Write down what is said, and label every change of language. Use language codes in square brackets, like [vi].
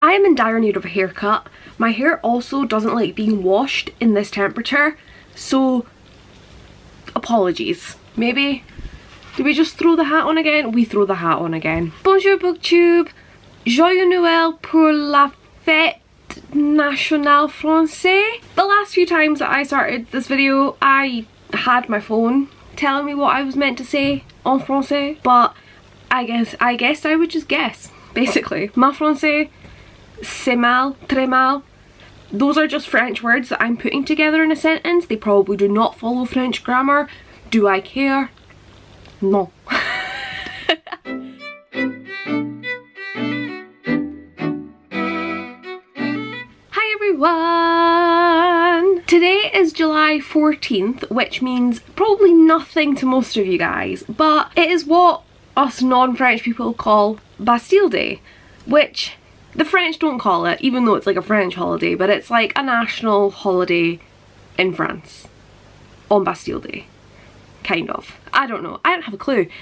[en] I am in dire need of a haircut. My hair also doesn't like being washed in this temperature, so apologies. Maybe, do we just throw the hat on again? We throw the hat on again. [fr] Bonjour booktube, joyeux Noël pour la fête nationale française. [en] The last few times that I started this video, I had my phone telling me what I was meant to say [fr] en français, [en] but I guess I would just guess, basically. [fr] Ma français, c'est mal, très mal. [en] Those are just French words that I'm putting together in a sentence. They probably do not follow French grammar. Do I care? No. Hi everyone! Today is July 14th, which means probably nothing to most of you guys, but it is what us non-French people call Bastille Day, which the French don't call it, even though it's like a French holiday, but it's like a national holiday in France on Bastille Day. Kind of. I don't know. I don't have a clue.